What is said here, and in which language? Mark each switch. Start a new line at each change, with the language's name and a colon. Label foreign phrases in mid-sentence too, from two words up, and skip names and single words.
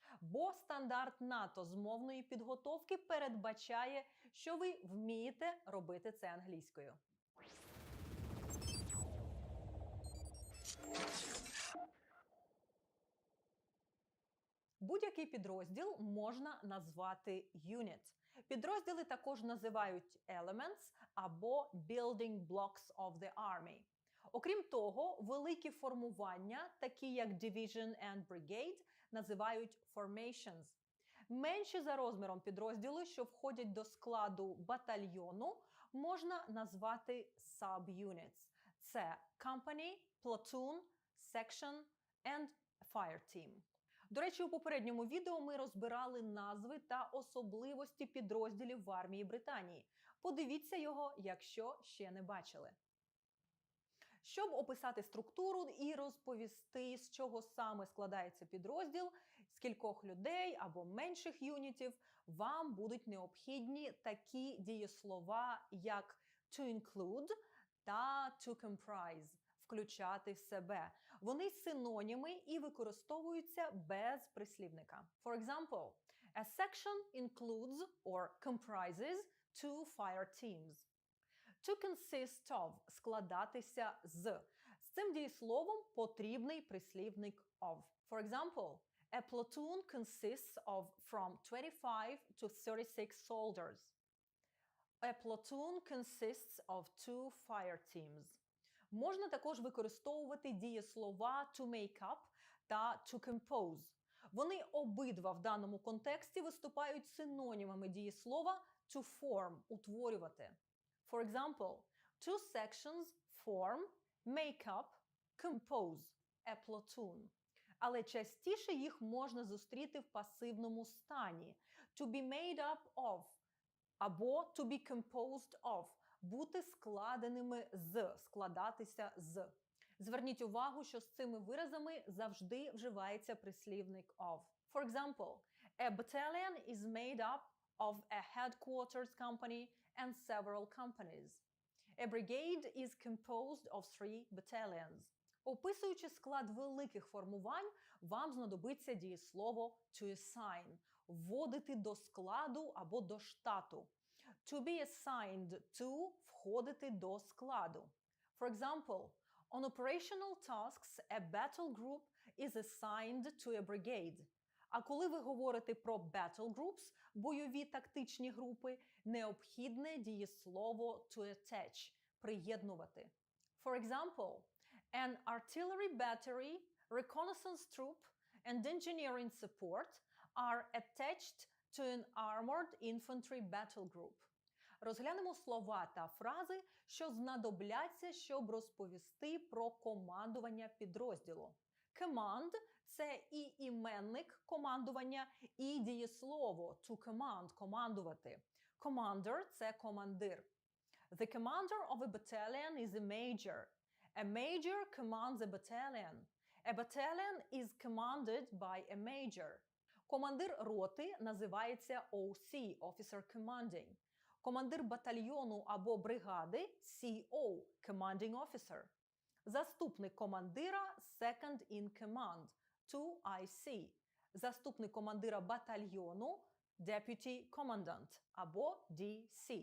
Ukrainian: Бо стандарт НАТО з мовної підготовки передбачає, що ви вмієте робити це англійською. Будь-який підрозділ можна назвати unit. Підрозділи також називають elements або
English: building blocks of the army.
Ukrainian: Окрім того, великі формування, такі як
English: division and brigade,
Ukrainian: називають formations. Менші за розміром підрозділи, що входять до складу батальйону, можна назвати subunits.
English: Це company, platoon, section and fire team.
Ukrainian: До речі, у попередньому відео ми розбирали назви та особливості підрозділів в армії Британії. Подивіться його, якщо ще не бачили. Щоб описати структуру і розповісти, з чого саме складається підрозділ, з кількох людей або менших юнітів, вам будуть необхідні такі дієслова, як
English: to include
Ukrainian: та
English: to comprise –
Ukrainian: включати в себе. Вони синоніми і використовуються без прислівника.
English: For example, a section includes or comprises two fire teams. To consist of –
Ukrainian: складатися з. З цим дієсловом потрібний прислівник of.
English: For example, a platoon consists of from 25 to 36 soldiers. A platoon consists of two fire teams.
Ukrainian: Можна також використовувати дієслова
English: to make up
Ukrainian: та
English: to compose.
Ukrainian: Вони обидва в даному контексті виступають синонімами дієслова
English: to form
Ukrainian: – утворювати.
English: For example, two sections form, make up, compose a platoon.
Ukrainian: але частіше їх можна зустріти в пасивному стані.
English: To be made up of або to be composed of –
Ukrainian: бути складеними з, складатися з. Зверніть увагу, що з цими виразами завжди вживається прислівник of.
English: For example, a battalion is made up of a headquarters company and several companies. A brigade is composed of 3 battalions.
Ukrainian: Описуючи склад великих формувань, вам знадобиться дієслово
English: to assign –
Ukrainian: вводити до складу або до штату.
English: To be assigned to –
Ukrainian: входити до складу.
English: For example, on operational tasks, a battle group is assigned to a brigade.
Ukrainian: А коли ви говорите про
English: battle groups,
Ukrainian: бойові тактичні групи, необхідне дієслово
English: to attach
Ukrainian: – приєднувати.
English: For example, an artillery battery, reconnaissance troop, and engineering support are attached to an armored infantry battle group.
Ukrainian: Розглянемо слова та фрази, що знадобляться, щоб розповісти про командування підрозділу. Command – це і іменник командування, і дієслово
English: to command –
Ukrainian: командувати. Commander – це командир.
English: The commander of a battalion is a major. A major commands a battalion. A battalion is commanded by a major.
Ukrainian: Командир роти називається OC –
English: Officer Commanding.
Ukrainian: Командир батальйону або бригади –
English: CO – Commanding Officer.
Ukrainian: Заступник командира –
English: Second in Command – 2IC.
Ukrainian: Заступник командира батальйону –
English: Deputy Commandant
Ukrainian: або DC.